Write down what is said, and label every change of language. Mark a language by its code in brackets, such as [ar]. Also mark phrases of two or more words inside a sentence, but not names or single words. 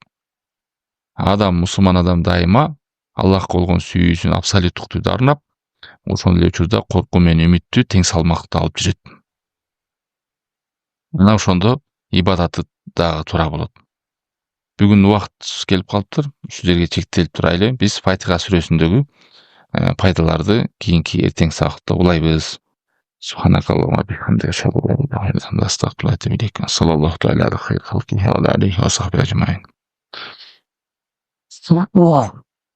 [ky] Мусулман адам дайыма Аллахка болгон сүйүүсүн абсолюттукту арнап, ошол эле учурда коркуу менен үмүттү тең салмактуу алып жүрөт. Мына ошондо ибадаты дагы туура болот. Бүгүн убакыт келип калыптыр. Ушул жерге чектелип турайлы. Биз Фатиха сүрөсүндөгү пайдаларды кийинки эртең саатта улайбыз. [ar] سبحانك اللهم وبحمدك أشهد أن لا إله إلا أنت أستغفرك وأتوب إليك. صلى الله تعالى على خير الخلق وعلى آله وصحبه أجمعين.